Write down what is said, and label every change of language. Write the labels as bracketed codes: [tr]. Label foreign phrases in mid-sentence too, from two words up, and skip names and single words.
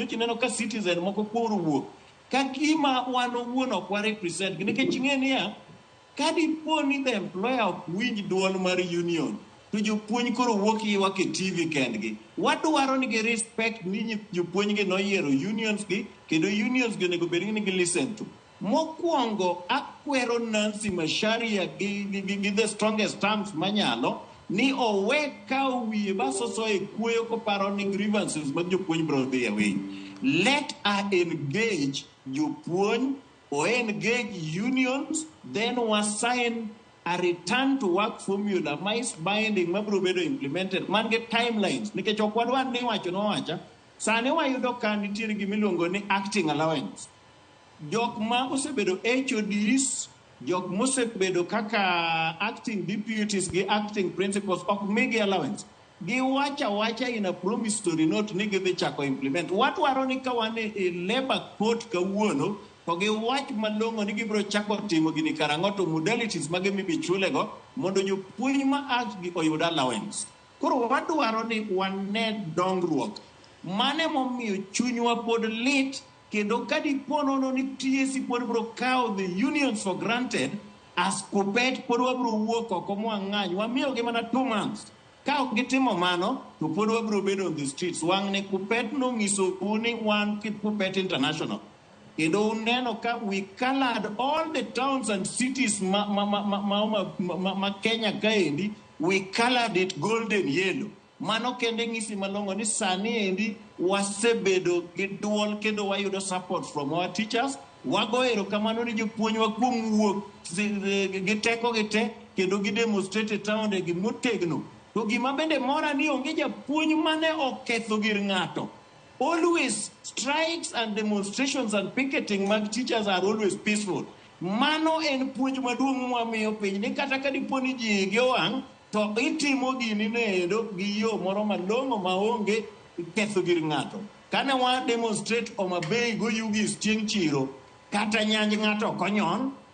[luo] Nyocha neno ka citizen moko koro wuok. Ka gima wan owuon ok wa represent nikech ing'eni ya kadipo ni [en] the employer [luo] ok winj duol mar union to jopuonj koro wuok ywak e TV kendgi. Wadwaro ni gi respect ni jopuonj gi noyiero unions gi kendo unions gi onego bed ni gi [en] listen to. [luo] Mokwongo akwero Nancy Macharia gi [en] the strongest terms [luo] manyalo ni owe ka wiye basoso e kuoyo koparo ni grievances mag jopuonj bro dhi away. [en] Let her engage jopuonj or engage unions, then was sign a return to work formula, mais binding, mabrobedo implemented, man get timelines. [luo] Nikech ok wadwar ni wacho no wacha, sani wayudo ka nitiere gimiluongo ni acting allowance. Jok ma osebedo HODs, jok mosebedo kaka acting deputies gi acting principals ok migi allowance. Gi wacha [en] in a promissory note [luo] ni gidhi chako implement. Wadwaro ni ka wan e labor court kawuono, to gi wach malong'o ni gibiro chako timo gini karang'o to modalities mage mibichulego mondo jopuonj ma act gi oyud allowance. Koro wadwaro ni wane dongruok. Mane momiyo chunywa pod lit kendo kadipo nono ni TSC pod biro kawo [en] the unions for granted [luo] as Kuppet pod wabiro wuok oko mwang'any wamiyo gi mana 2 months. Ka ok gitimo mano to pod wabiro bedo [en] on the streets. [luo] Wang' ne Kuppet nong'iso ni wan Kuppet International. Kendo uneno ka [en] we colored all the towns and cities [luo] ma Kenya kaendi, [en] we colored it golden yellow. [luo] Mano kende ng'isi malong'o ni sani endi wasebedo gi duol kendo wayudo [en] support from our teachers. [luo] Wago erokamano ni jopuonjwa kuom wuok gi teko gi te kendo gi demonstrate taonde gi motegno. To gima bende mora ni onge japuonj mane oketho gir ng'ato. [en] Always strikes and demonstrations and picketing mag teachers are always peaceful. [luo] Mano en puonj maduong' mwamiyo piny ni kata ka dipo ni ji gi owang' to itimo gini nendo gi yo moro malong'o maonge ketho gir ng'ato. Kane wa demonstrate Homa Bay go Yugis chieng' chiro kata nyanj ng'ato konyon